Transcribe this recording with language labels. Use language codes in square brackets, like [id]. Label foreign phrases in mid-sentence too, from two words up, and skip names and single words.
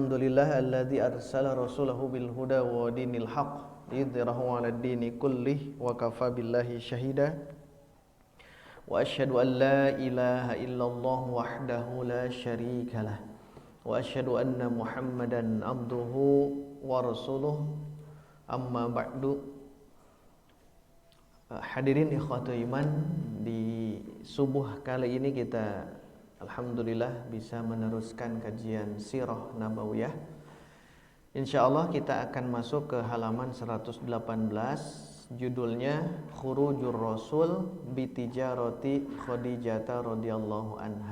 [ar] الحمد لله الذي أرسل رسوله بالهدى ودين الحق ليظهره على الدين كله وكفى بالله شهيدا. وأشهد أن لا إله إلا الله وحده لا شريك له. وأشهد أن محمدا عبده ورسوله. أما بعد. [id] Hadirin [ar] إخوة الإيمان, [id] di subuh kali ini kita alhamdulillah bisa meneruskan kajian Sirah Nabawiyah. Insyaallah kita akan masuk ke halaman 118, judulnya Khurujur Rasul bitijarati Khadijah [ar] رضي الله عنها.